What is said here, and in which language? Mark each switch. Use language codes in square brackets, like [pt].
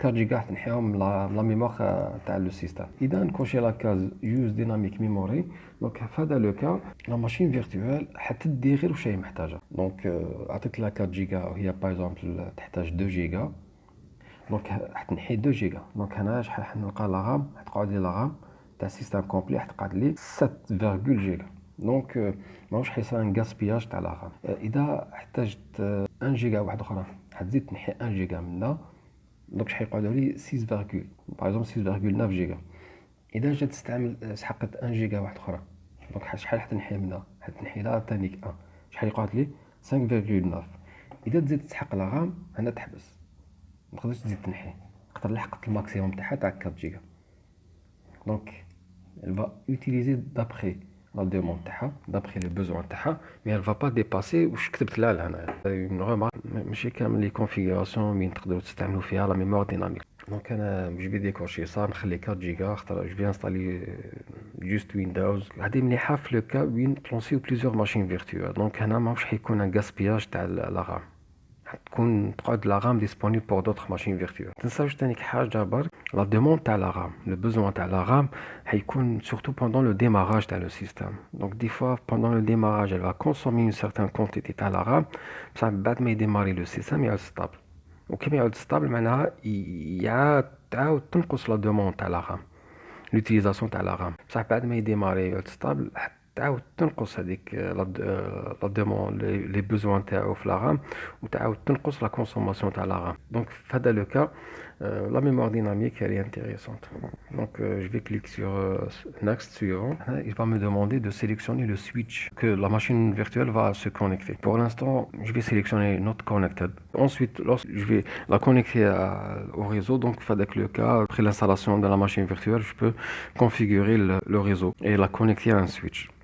[fr] 4 Go تنحيهم la mémoire تاع le système. [ar] إذا نكوشي [fr] la case Use Dynamic Memory, donc [ar] في هذا [fr] le cas la machine virtuelle [ar] حتدي غير واش هي محتاجة. Donc عطيت لها 4 Go وهي [fr] par exemple [ar] تحتاج 2 Go. donc حتنحي 2 Go. donc هنا شحال حنلقى لا رام حتقعد لي لا رام تاع السيستم كومبلي حتقعد لي 7 Go. دونك ماهوش حيصير [fr] ان غاسبياج تاع لا رام. [ar] اذا احتاجت 1 جيجا واحد اخرى حتزيد تنحي 1 جيجا منها. دونك شحال يقعدوا لي 6 باغ اكزومبل 6.9 جيجا. اذا جات تستعمل سحقت 1 جيجا واحد اخرى دونك شحال حتنحي منها حتنحي لها تانيك 1 شحال يقعد لي 5.9. اذا تزيد تسحق لا رام هنا تحبس ما تقدرش تزيد تنحي تقدر لحقت الماكسيموم تاعها تاع 4 جيجا. [fr] دونك elle va utiliser d'après la demande تاعها d'après les besoins تاعها mais elle va pas dépasser [ar] واش كتبت لها لهنا. [fr] une remarque [ar] ماشي كامل لي كونفيغوراسيون وين تقدروا تستعملوا فيها [fr] لا ميموار ديناميك. [ar] دونك انا جو في ديكوشي صار نخلي 4 جيجا خاطر جو في انستالي [fr] juste Windows. [ar] هذه مليحة في le cas وين تلونسيو [fr] plusieurs machines virtuelles. Donc [ar] هنا ماهوش حيكون [fr] un gaspillage تاع la RAM. [ar] تكون تقعد [fr] la RAM disponible pour d'autres machines virtuelles. [ar] تنساوش تانيك حاجة برك [fr] la demande تاع la RAM, le besoin تاع la RAM حيكون surtout pendant le démarrage تاع le système. Donc des fois pendant le démarrage elle va consommer une certaine quantité تاع la RAM, [ar] بصح بعد ما يديماري [fr] le système يعود stable. [ar] وكيما يعود stable معناها تعاود تنقص [fr] la demande [ar] تاع la RAM. [fr] l'utilisation تاع la RAM. [ar] بصح بعد ما يديماري يعود stable تعاود تنقص هذيك [fr] لا دومون لي بوزوان [ar] تاعو في لا رام وتعاود تنقص [fr] لا كونسوماسيون تاع لا رام. [ar] دونك في هذا لو كا [fr] la mémoire dynamique elle est intéressante. Donc je vais cliquer sur next suivant. Il va me demander de sélectionner le switch que la machine virtuelle va se connecter. Pour l'instant je vais sélectionner not connected. Ensuite lorsque je vais la connecter au réseau, donc avec le cas après l'installation de la machine virtuelle je peux configurer le réseau et la connecter à un switch.